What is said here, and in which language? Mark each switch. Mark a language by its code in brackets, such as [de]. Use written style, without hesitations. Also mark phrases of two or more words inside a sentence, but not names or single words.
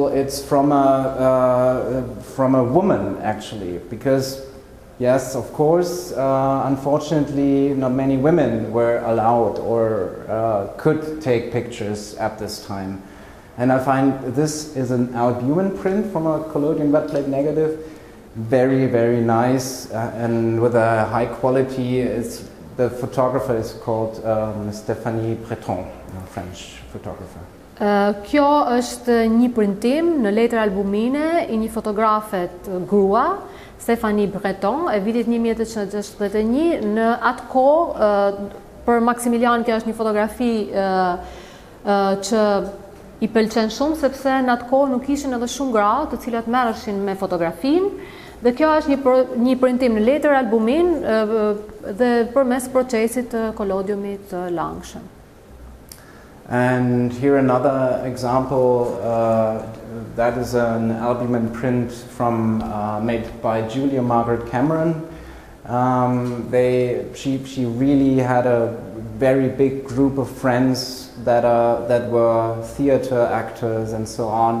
[en] It's from a woman, actually, because yes, of course, unfortunately, not many women were allowed or could take pictures at this time. And I find this is an albumin print from a collodion wet plate negative, very, very nice, and with a high quality. The photographer is called Stéphanie Breton, a French photographer. [sq] Kjo është një printim në letër albumine I një fotografet grua, Stéphanie Breton, e vitit 1961. Në atë kohë, për Maximilian kjo është një fotografi që I pëlqen shumë, sepse në atë kohë nuk ishin edhe shumë gra të cilat merreshin me fotografin. Dhe kjo është një printim në letër albumin dhe përmes procesit të collodiumit të langshëm. [en] And here another example, that is an albumin print from made by Julia Margaret Cameron. She really had a very big group of friends that were theater actors and so on.